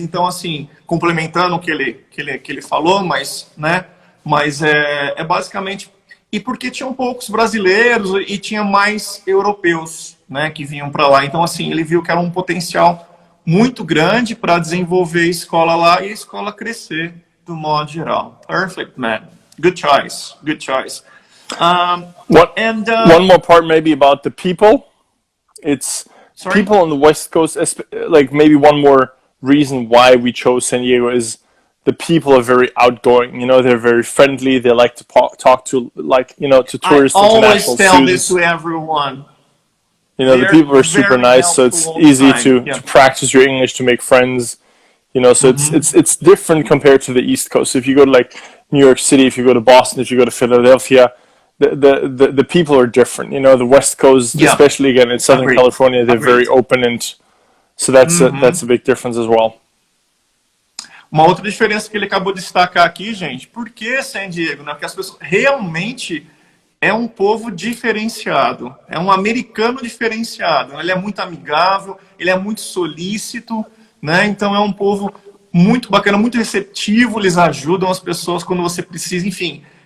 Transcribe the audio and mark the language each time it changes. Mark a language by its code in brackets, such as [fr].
[pt] Então assim, complementando o que ele falou, mas, né, mas é basicamente, e porque tinham poucos brasileiros e tinha mais europeus, né, que vinham para lá. Então assim, ele viu que era um potencial muito grande para desenvolver a escola lá e a escola crescer do modo geral. [en] Perfect, man. Good choice. Good choice. One more part maybe about the people. It's people on the West Coast, like maybe one more reason why we chose San Diego is the people are very outgoing. You know, they're very friendly. They like to talk to, like, you know, to tourists, international students. I always tell this to everyone. You know, the people are super nice, so it's easy to practice your English, to make friends. You know, so it's different compared to the East Coast. If you go to like New York City, if you go to Boston, if you go to Philadelphia, the people are different. You know, the West Coast, especially again in Southern California, they're very open, and so that's a big difference as well. [pt] Uma outra diferença que ele acabou de destacar aqui, gente, por que San Diego? Né? Porque as pessoas realmente é um povo diferenciado, é um americano diferenciado. Ele é muito amigável, ele é muito solícito, né? Então é um povo muito bacana, muito receptivo, eles ajudam as pessoas quando você precisa, enfim.